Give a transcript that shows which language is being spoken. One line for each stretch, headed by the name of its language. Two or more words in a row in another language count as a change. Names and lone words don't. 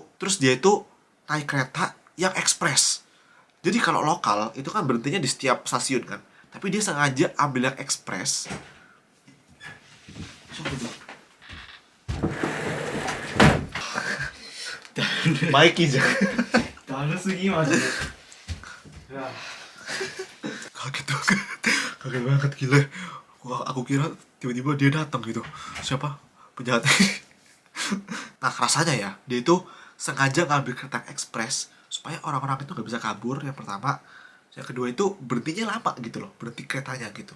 Indonesian: Terus dia itu naik kereta yang ekspres. Jadi kalau lokal itu kan berhentinya di setiap stasiun kan. Tapi dia sengaja ambil yang ekspres. Mikey jangan.
Japanese: だるすぎマジで。うわ
Indonesian: Kaget banget gila. Wah, aku kira tiba-tiba dia datang gitu. Siapa penjahat? Nah rasanya ya, dia itu sengaja ngambil kereta ekspres supaya orang-orang itu nggak bisa kabur. Yang pertama, yang kedua itu berhentinya lama gitu loh, berhenti keretanya gitu.